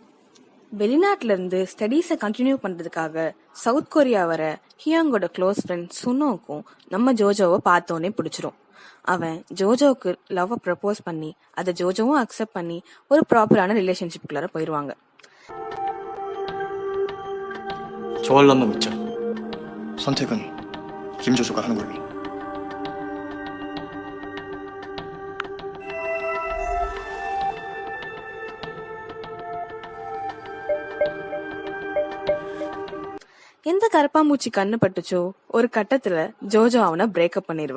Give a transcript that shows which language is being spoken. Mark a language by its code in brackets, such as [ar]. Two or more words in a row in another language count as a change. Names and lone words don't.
[ta] வெளிநாட்டுல இருந்து [en] studies continue [ta] பண்றதுக்காக சவுத் கொரியா வர ஹியாங்கோட [en] close friend [ta] சுனோக்கும் நம்ம ஜோஜோவை பார்த்தோன்னே பிடிச்சிரும். அவன் ஜோஜோவுக்கு [en] love propose [ta] பண்ணி அதை ஜோஜோவும் அக்செப்ட் பண்ணி ஒரு [en] proper relationship [ta] போயிருவாங்க. [ko] 좋아할 놈만 믿자. 선택은 김조조가 하는 걸로. [ta] எந்த கரப்பாம்பூச்சி கண்ணு பட்டுச்சோ ஒரு கட்டத்துல ஜோஜோ அவனை பிரேக்கப் பண்ணிடுவா.